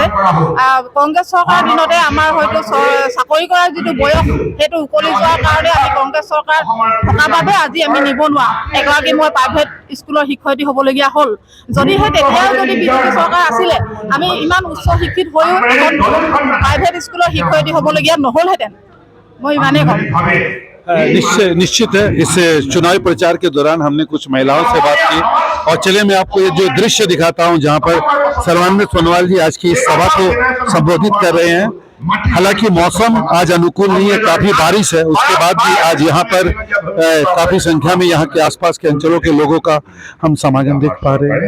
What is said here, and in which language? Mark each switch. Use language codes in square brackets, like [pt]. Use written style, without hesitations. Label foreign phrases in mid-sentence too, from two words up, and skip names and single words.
[as] কংগ্ৰেছ চৰকাৰ দিনতে আমাৰ হয়তো চাকৰি কৰাৰ যিটো বয়স সেইটো উকলি যোৱাৰ কাৰণে আমি কংগ্ৰেছ চৰকাৰ থকাৰ বাবে আজি আমি নিবনুৱা এগৰাকী মই প্ৰাইভেট স্কুলৰ শিক্ষয়িত্ৰী হ'বলগীয়া হ'ল। যদিহে তেতিয়াও যদি বিজেপি চৰকাৰ আছিলে, আমি ইমান উচ্চ শিক্ষিত হৈও এখন প্ৰাইভেট স্কুলৰ শিক্ষয়িত্ৰী হ'বলগীয়া নহ'লহেঁতেন। मैं इमाने [hi] निश्चित है। इस चुनावी प्रचार के दौरान हमने कुछ महिलाओं से बात की और चलिए मैं आपको ये जो दृश्य दिखाता हूँ जहाँ पर सर्बानंद सोनोवाल जी आज की इस सभा को संबोधित कर रहे हैं। हालांकि मौसम आज अनुकूल नहीं है, काफी बारिश है, उसके बाद भी आज यहाँ पर काफी संख्या में यहाँ के आसपास के अंचलों के लोगों का हम समागम देख पा रहे हैं।